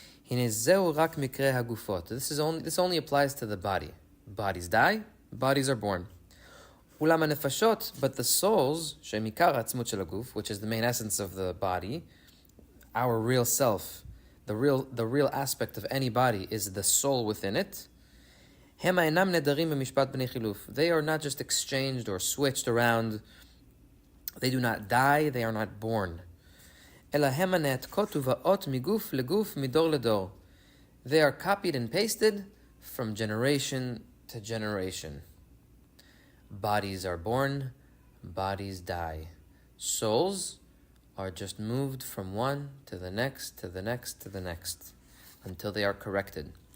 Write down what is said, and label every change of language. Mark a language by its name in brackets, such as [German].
[Hebrew] הנה זהו רק מקרה הגופות. [English] This only applies to the body. Bodies die, bodies are born. [Hebrew] אולם הנפשות, [English] but the souls, [Hebrew] שהם עיקר העצמות של הגוף, [English] which is the main essence of the body, our real self, the real aspect of any body is the soul within it. [Hebrew] הם אינם נדרים במשפט בני חילוף. [English] They are not just exchanged or switched around. They do not die, they are not born. [Hebrew] אלא הם הנעתקות ובאות מגוף לגוף מדור לדור. [English] They are copied and pasted from generation to generation. Bodies are born, bodies die. Souls are just moved from one to the next, to the next, to the next, until they are corrected.